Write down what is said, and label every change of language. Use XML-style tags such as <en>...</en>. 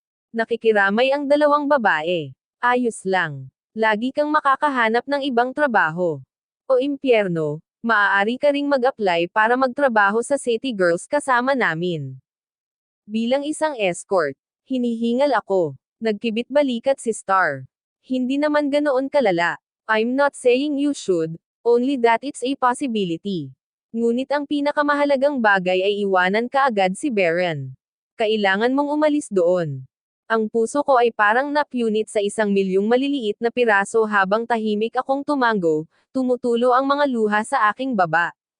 <tl>Nakikiramay ang dalawang babae. Ayos lang. Lagi kang makakahanap ng ibang trabaho. O impyerno, maaari ka ring mag-apply para magtrabaho sa City Girls kasama namin. Bilang isang escort, hinihingal ako. Nagkibit balikat si Star. Hindi naman ganoon kalala.</tl> <en>I'm not saying you should, only that it's a possibility.</en> <tl>Ngunit ang pinakamahalagang bagay ay iwanan kaagad si Beren. Kailangan mong umalis doon. Ang puso ko ay parang napunit sa 1,000,000 maliliit na piraso habang tahimik akong tumango, tumutulo ang mga luha sa aking baba.</tl>